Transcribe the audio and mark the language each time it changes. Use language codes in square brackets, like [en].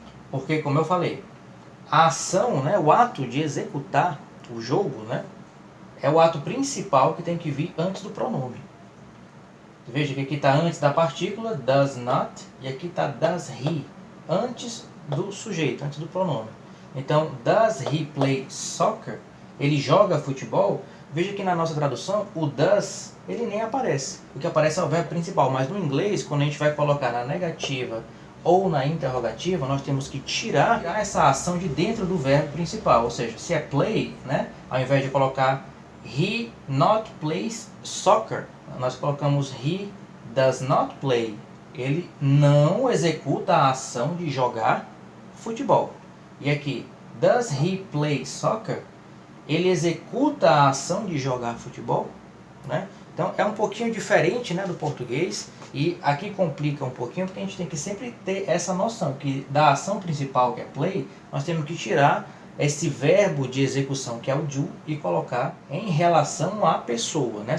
[pt] Porque, como eu falei, a ação, né, o ato de executar o jogo, né, é o ato principal que tem que vir antes do pronome. Veja que aqui está antes da partícula, [en] does not, [pt] e aqui está [en] does he, [pt] antes do sujeito, antes do pronome. [en] Então, does he play soccer? [pt] Ele joga futebol? Veja que na nossa tradução, o does, ele nem aparece. O que aparece é o verbo principal, mas no inglês, quando a gente vai colocar na negativa ou na interrogativa, nós temos que tirar essa ação de dentro do verbo principal. Ou seja, se é play, né, ao invés de colocar [en] he not plays soccer, [pt] nós colocamos [en] he does not play. [pt] Ele não executa a ação de jogar futebol. [en] E aqui, does he play soccer? [pt] Ele executa a ação de jogar futebol, né? Então é um pouquinho diferente, né, do português, e aqui complica um pouquinho porque a gente tem que sempre ter essa noção que da ação principal, que é play, nós temos que tirar esse verbo de execução, que é o do, e colocar em relação à pessoa, né?